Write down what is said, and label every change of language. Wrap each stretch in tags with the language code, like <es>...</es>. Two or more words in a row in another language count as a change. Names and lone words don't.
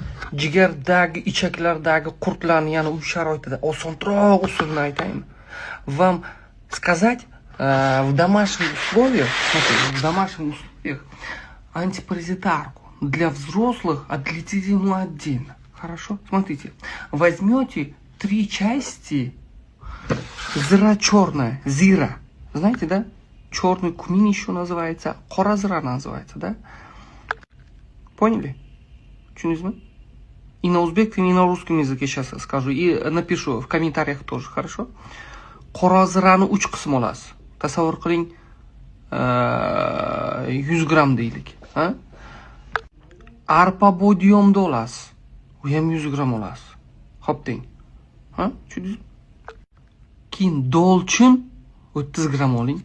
<uz>jigardagi, ichaklardagi qurtlarni, ya'ni uy sharoitida osonroq usulni aytaymi.</uz> <ru>Вам сказать в домашних условиях, смотрите, в домашних условиях антипаразитарку для взрослых отлетите ему отдельно. Хорошо? Смотрите, возьмете 3 части зира черная, зира. Знаете, да? Черный кумин еще называется,</ru> <uz>qora zira</uz> <ru>называется, да? Поняли? Tushundingizmi? И на узбекском, и на русском языке сейчас скажу. И напишу в комментариях тоже, хорошо?</ru> <uz>Qora zirani 3 qism olasiz. Tasavvur qiling, 100 gram deylik. Arpa bodyomda olasiz. U ham 100 gram olasiz. Xo'p deng. Tushundingizmi? Keyin dolchin 30 gram oling.</uz>